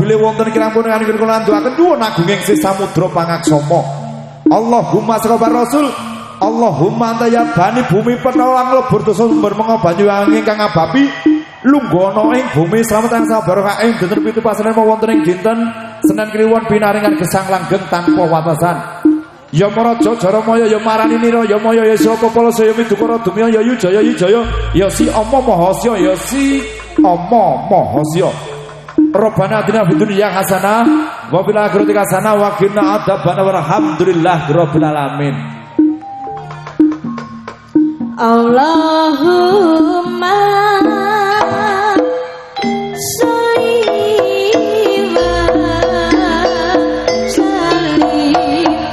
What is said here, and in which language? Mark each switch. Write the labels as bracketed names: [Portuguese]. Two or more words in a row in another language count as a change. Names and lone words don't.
[Javanese] bilih wonten kirangipun anggen kula andhuaken nuwun agunging sih samudra pangaksama [Arabic] اللهم صل رسول اللهم أنت [Javanese] ya bani bumi penolong lebur dosa sumber mengo banyu angin kang abapi lunggono ing bumi slamet tansah barokah ing dinten 7 pasaran wonten ing dinten Senin Kliwon pinaringan gesang langgeng tanpa watasan ya maraja jaramaya ya marani nira ya maya ya sapa pala saya midukara dumya ya yujaya ya si ama mahasya ya si ama mahasya [Arabic] ربنا آتنا في الدنيا حسنة وفي الآخرة حسنة وقنا عذاب النار والحمد لله رب العالمين اللهم صل وسلم